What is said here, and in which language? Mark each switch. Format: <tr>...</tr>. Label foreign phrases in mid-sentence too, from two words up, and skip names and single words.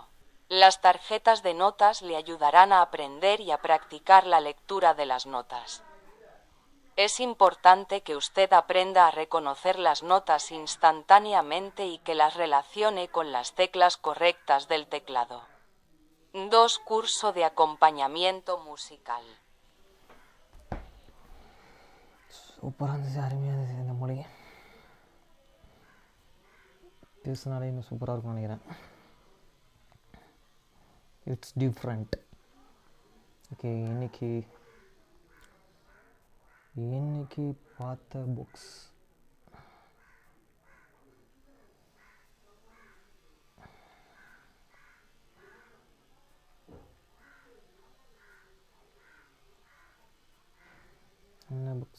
<es>Las tarjetas de notas le ayudarán a aprender y a practicar la lectura de las notas. Es importante que usted aprenda a reconocer las notas instantáneamente y que las relacione con las teclas correctas del teclado. 2. Curso de acompañamiento musical.</es> <ta>சூப்பராக இருந்துச்சு, அருமையாக இருந்துச்சு. இந்த மொழி பேசுனாலே இன்னும் சூப்பராக இருக்கும்னு நினைக்கிறேன்.</ta> <en>It's different.</en> <ta>ஓகே, இன்னைக்கு பார்த்த புக்ஸ் என்ன புக்ஸ்?</ta>